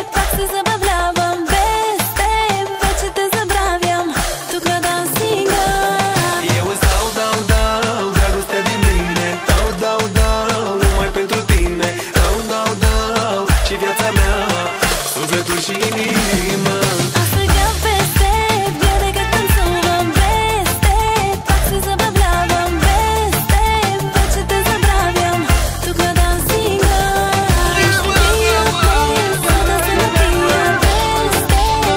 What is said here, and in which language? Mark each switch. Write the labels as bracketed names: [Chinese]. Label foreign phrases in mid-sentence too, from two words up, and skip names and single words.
[Bulgarian] Пак се забавлявам без теб. Вече те забравям тук на дансинга. [Romanian] Eu îți dau, dragostea din mine. Dau, numai pentru tine. Dau, și viața mea, sufletul și inima. [Bulgarian] А сега без теб, гледай как танцувам без теб. Пак се забавлявам без теб. Вече те забравям тук на дансинга. Ще пия днес, за да се напия без теб.